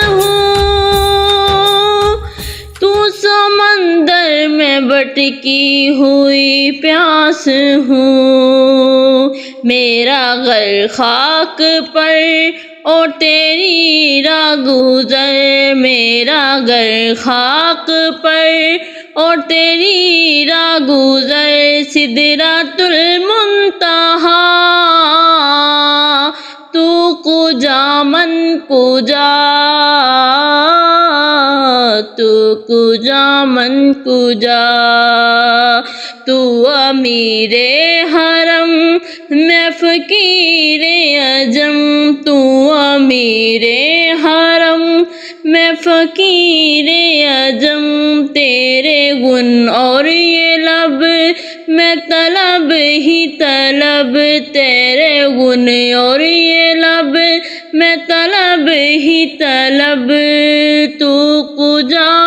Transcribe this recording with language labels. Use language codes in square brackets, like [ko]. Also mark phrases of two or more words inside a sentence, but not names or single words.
[ur] ہوں تو سمندر میں بٹکی ہوئی پیاس ہوں میرا غر خاک پر اور تیری راہ گزر میرا غر خاک پر اور تیری راہ گزر سدرۃ المنتہا [fa] تو کجا من کجا تو کجا من کجا تو امیر [ur] حرم میں فقیر اعظم تو امیر حرم میں فقیر اعظم تیرے گن اور یہ لب میں طلب ہی طلب تیرے گن اور یہ لب میں طلب ہی طلب [fa] تو کجا